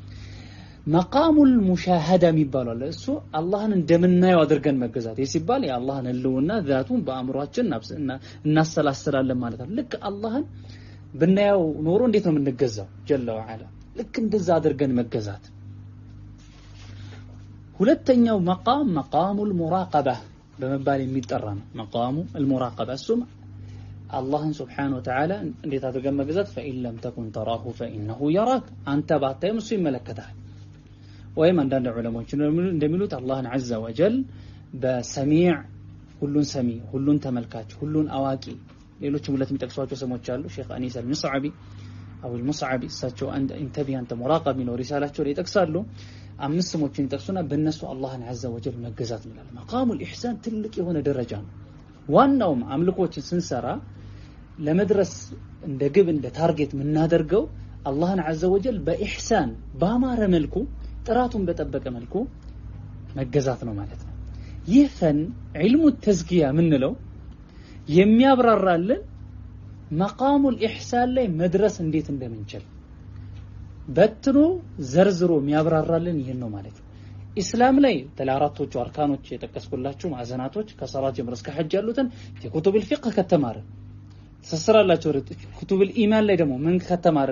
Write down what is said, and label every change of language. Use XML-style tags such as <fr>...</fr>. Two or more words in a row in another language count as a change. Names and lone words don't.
<ar>مقام المشاهدة</ar> <am>የሚባለው አለ። እሱ አላህን እንደምናየው አድርገን መገዛት ሲባል የአላህን ህልውና ዛቱን በአእምሮአችን እናሰላስላለን ማለት ነው። ልክ አላህን ብናየው ኖሮ እንዴት ነው የምንገዛው?</am> <ar>جل وعلا</ar> <am>ልክ እንደዛ አድርገን መገዛት። ሁለተኛው</am> <ar>مقام المراقبة</ar> <am>በመባል የሚጠራ ነው።</am> <ar>مقام المراقبة</ar> <am>እሱም አላህን</am> <ar>سبحانه وتعالى</ar> <am>እንዴት አድርገን መገዛት?</am> <ar>فإن لم تكن تراه فإنه يراك</ar> <am>አንተ ባታየም እሱ ይመለከታል። ወይም አንዳንድ ዑለማዎች እንደሚሉት አላህን</am> <ar>عز وجل</ar> <am>በሰሚዕ ሁሉን ሰሚ፣ ሁሉን ተመልካች፣ ሁሉን አዋቂ ሌሎችም ሁለት የሚጠቅሷቸው ስሞች አሉ። ሼክ አኒስ አልሙስዓቢ አው አልሙስዓቢ እሳቸው አንድ</am> <ar>انتبه أنت مراقب</ar> <am>ነው ሪሳላቸው ላይ ይጠቅሳሉ። አምስት ስሞችን ይጠቅሱና በእነሱ አላህን</am> <ar>عز وجل</ar> <am>መገዛት ይላል።</am> <ar>مقام الإحسان</ar> <am>ትልቅ የሆነ ደረጃ ነው። ዋናውም አምልኮችን ስንሰራ ለመድረስ እንደ ግብ እንደ ታርጌት የምናደርገው አላህን عز وجل በኢሕሳን ባማረ መልኩ ጥራቱን በጠበቀ መልኩ መገዛት ነው ማለት ነው። ይህ</am> <ar>فن علم تزكية</ar> <am>ምንለው የሚያብራራልን</am> <ar>مقام الإحسان</ar> <am>ላይ መድረስ እንዴት እንደምንችል በትኖ ዘርዝሮ የሚያብራራልን ይሄን ነው ማለት ነው። ኢስላም ላይ ተላራቶቹ አርካኖች የጠቀስኩላችሁ ማዕዘናቶች ከሰላት ጀምሮ እስከ ሐጅ ያሉትን የኩቱብል ፊቅህ ከተማርን ተሰራላችሁ።</am> <ar>كتب الإيمان</ar> <am>ላይ ደግሞ ምን ከተማርን?</am>